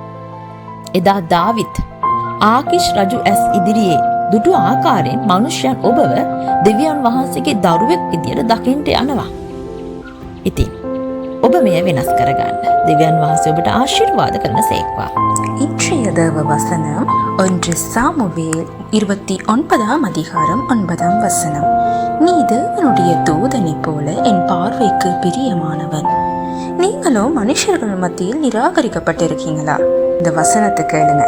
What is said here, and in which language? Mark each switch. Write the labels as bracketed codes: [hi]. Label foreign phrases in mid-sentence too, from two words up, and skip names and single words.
[si] එදා දාවිද් ආකීෂ් රජු ඇස් ඉදිරියේ දුටු ආකාරයෙන් මිනිසයන් ඔබව දෙවියන් වහන්සේගේ දරුවෙක් විදියට දකින්න යනවා. ඉතින් ඔබ මෙය වෙනස් කරගන්න. දෙවියන් වහන්සේ ඔබට ආශිර්වාද කරනසේක්වා. [ta] இன்றைய தேவ வசனம் 1 சாமுவேல் 29 அதிகாரம் 9 வசனம். நீ தேவனுடைய தூதனை போல என் பார்வைக்கு பிரியமானவன். நீங்களும் மனுஷர்கள் மத்தியில் நிராகரிக்கப்பட்டிருக்கீங்களா? இந்த வசனத்தை கேளுங்க.